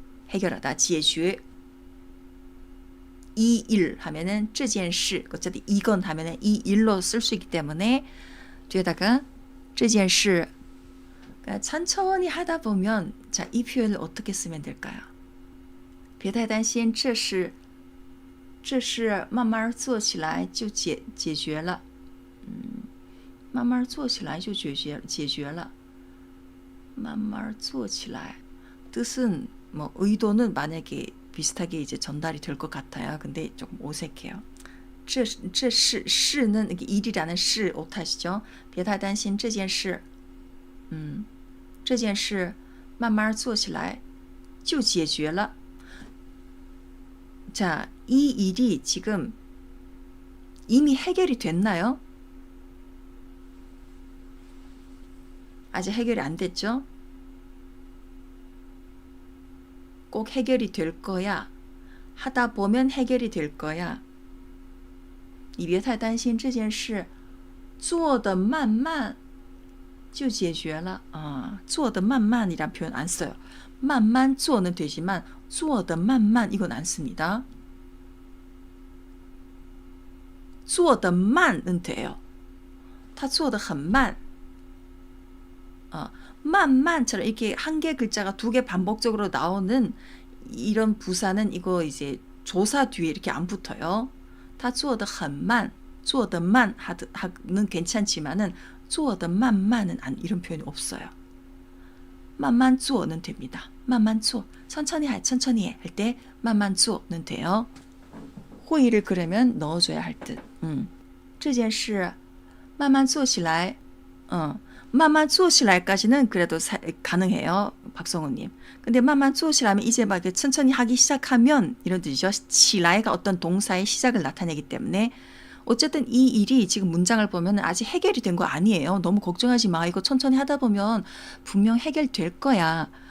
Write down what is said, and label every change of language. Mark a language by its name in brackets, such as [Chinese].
[Korean] 해결하다, 解决. 이 일 하면은 [Chinese] 这件事, [Korean] 어차피 이건 하면은 이 일로 쓸 수 있기 때문에 뒤에다가 这件事. 그러니까 천천히 하다 보면, 자, 이 표현을 어떻게 쓰면 될까요? [Chinese] 别太担心，这事慢慢做起来就解决了。慢慢做起来就解决了。慢慢做起来. [Korean] 뜻은 의도는 만약에 비슷하게 이제 전달이 될 것 같아요. 근데 조금 어색해요. 这事는 이게 일이라는 事 오타시죠. [Chinese] 别太担心这件事. 这件事慢慢做起来就解决了. [Korean] 자, 이 일이 지금 이미 해결이 됐나요? 아직 해결이 안 됐죠? 꼭 해결이 될 거야. 하다 보면 해결이 될 거야. [Chinese] 你别太担心这件事做得慢慢就解决了啊，做得慢慢이란 [Korean] 표현 안 써요. 慢慢做는 되지만 做得慢慢이건 안 씁니다. [Chinese] 做得慢은 [Korean] 돼요. [Chinese] 他做得很慢. [Korean] 만만처럼 이렇게 한 개 글자가 두 개 반복적으로 나오는 이런 부사는 이거 이제 조사 뒤에 이렇게 안 붙어요. [Chinese] 他做得很慢, [Korean] 做得慢는 괜찮지만은 做得慢慢은 이런 표현이 없어요. 慢慢做는 됩니다. 慢慢做, 천천히 해, 천천히 해 할 때 慢慢做는 돼요. 호의를 그러면 넣어줘야 할 듯. [Chinese] 这件事慢慢做起来, 慢慢做起来까지는 [Korean] 그래도 가능해요. 박성우님. 근데 慢慢做起来하면 이제 막 천천히 하기 시작하면 이런 뜻이죠. 起来가 어떤 동사의 시작을 나타내기 때문에 어쨌든 이 일이 지금 문장을 보면 아직 해결이 된 거 아니에요. 너무 걱정하지 마. 이거 천천히 하다 보면 분명 해결될 거야.